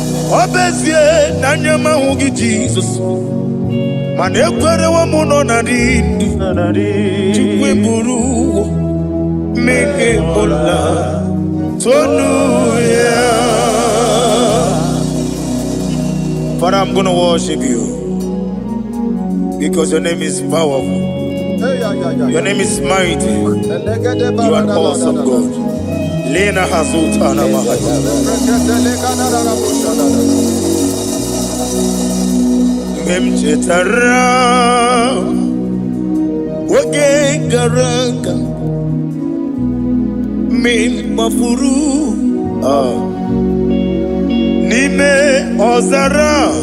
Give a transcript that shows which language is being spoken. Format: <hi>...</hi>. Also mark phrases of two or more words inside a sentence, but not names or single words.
<ig>Ọ bụ ezie na anya m ahụghị Jizọs, mana ekwerewo m nọ na ndị ndụ. Chukwu eburu mmehie m la, tonu ya.</ig> <en>Father, I'm gonna worship you because your name is powerful. Hey, yeah, yeah, yeah, Your yeah. name is mighty. You are an awesome God. Lena Hazuta na Mahaya.</en> <ig>Mgbe m chetara oge gara aga, mgbe m gbafuru, ah, n'ime ọzara.</ig>